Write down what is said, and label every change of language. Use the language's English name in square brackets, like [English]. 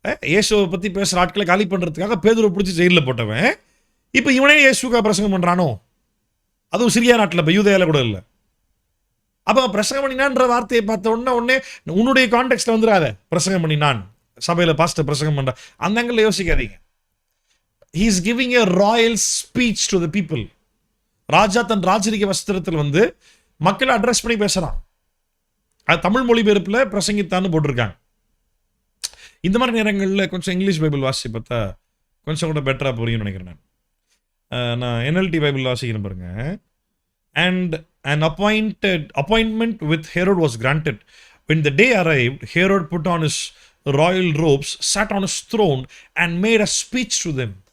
[Tamil] இயேசுவை பற்றி பேசுகிற ஆட்களை காலி பண்ணுறதுக்காக பேதுரை பிடிச்சி ஜெயிலில் போட்டவன் இப்போ இவனே இயேசுக்காக பிரசங்கம் பண்ணுறானோ? அதுவும் சிரியா நாட்டில், இப்போ யூதேயால கூட இல்லை. அப்போ பிரசங்கம் பண்ணினான்ற வார்த்தையை பார்த்த உடனே உன்னுடைய கான்டெக்ட்ல வந்துடாத, பிரசங்கம் பண்ணினான் சபையில் பாஸ்டர் பிரசங்கம் பண்ணுற அந்த ஆங்கிள் யோசிக்காதீங்க. [English] he is giving a royal speech to the people. [Tamil] ராஜா தன் ராஜரிக வஸ்திரத்தில் வந்து மக்களை அட்ரஸ் பண்ணி பேசுறான். அது தமிழ் மொழிபெயர்ப்பில் பிரசங்கித்தான்னு போட்டிருக்காங்க. இந்த மாதிரி நேரங்களில் கொஞ்சம் இங்கிலீஷ் பைபிள் வாசி பார்த்தா கொஞ்சம் கூட பெட்டராக புரியும்னு நினைக்கிறேன். நான் NLT பைபிள் வாசிக்கிறேன் பாருங்க. [English] And an appointment with Herod was granted. When the day arrived, Herod put on his royal robes, sat on his throne and made a speech to them.